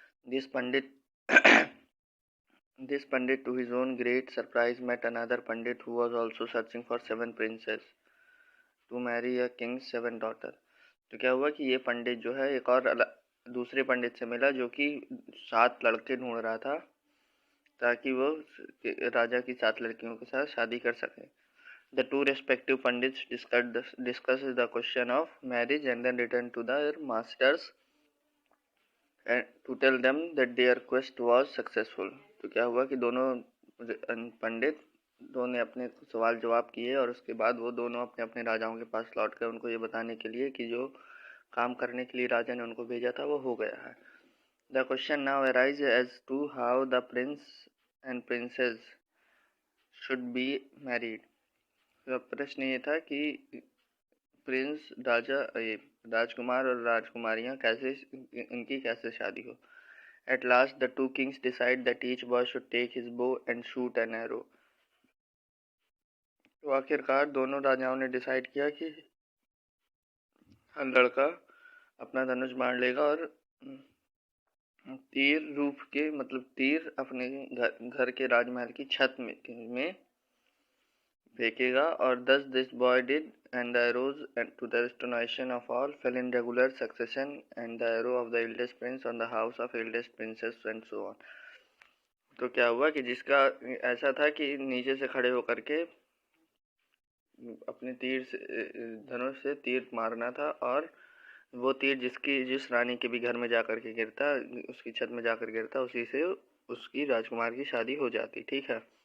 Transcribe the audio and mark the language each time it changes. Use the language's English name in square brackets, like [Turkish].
[English] This pandit This pandit, to his own great surprise, met another pandit who was also searching for 7 princes to marry a king's 7 daughters. [Hindi] तो क्या हुआ कि ये पंडित जो है एक और दूसरे पंडित से मिला जो कि 7 लड़के ढूंढ रहा था ताकि वो राजा की 7 लड़कियों के साथ शादी कर सके. [English] The two respective pandits discussed the question of marriage and then returned to their masters and to tell them that their quest was successful. [Hindi] तो क्या हुआ कि दोनों पंडितों ने अपने सवाल जवाब किए और उसके बाद वो दोनों अपने अपने राजाओं के पास लौट कर उनको ये बताने के लिए कि जो काम करने के लिए राजा ने उनको भेजा था वो हो गया है. [English] The question now arises as to how the prince and princess should be married. [Hindi] तो प्रश्न ये था कि प्रिंस राजकुमार और राजकुमारियां इनकी कैसे शादी हो. [English] At last, the two kings decide that each boy should take his bow and shoot an arrow. [Hindi] तो आखिरकार दोनों राजाओं ने डिसाइड किया कि हर लड़का अपना धनुष बाण लेगा और तीर अपने घर के राजमहल की छत में फेंकेगा. [English] और thus this boy did, and the arrows, and to the astonishment of all, fell in regular succession, and the arrow of the eldest prince on the house of eldest princess, and so on. [Hindi] तो क्या हुआ कि जिसका ऐसा था कि नीचे से खड़े होकर के अपने धनुष से तीर मारना था, और वो तीर जिस रानी के भी घर में जाकर के गिरता, उसकी छत में जाकर गिरता, उसी से उसकी राजकुमार की शादी हो जाती. ठीक है.